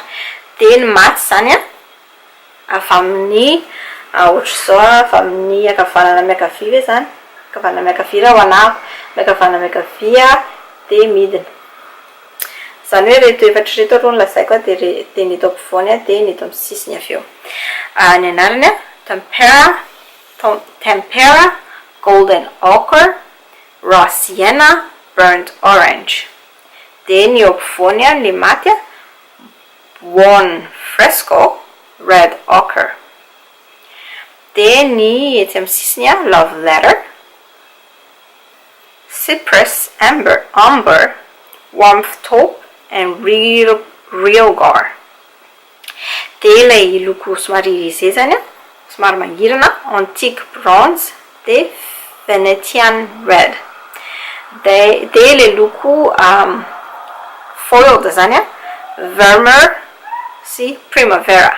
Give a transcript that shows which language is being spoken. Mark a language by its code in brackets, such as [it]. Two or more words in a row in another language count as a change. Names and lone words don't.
[mg] De ny maty zany a avy amin'ny ohatr'izao avy amin'ny akavanana miankavia ve zany, akavanana miankavia raha ho anako, miakavanana miankavia de midina. Zany hoe reto efatra reto aloha ny lazaiko a de ny eto ampovoany de ny eto amin'ny sisiny avy eo. Ny anarany a tempera, golden ochre, raw sienna, burnt orange. De ny eo ampovoany a ny maty a Buon Fresco, red ochre. De ny ety amin'ny sisiny a love letter, cypress, amber, warmth taupe and real gar. De ilay loko somary irisé zany a somary mangirana antique bronze de Venetian red. De ilay loko foiled zany a vermeer sy primavera.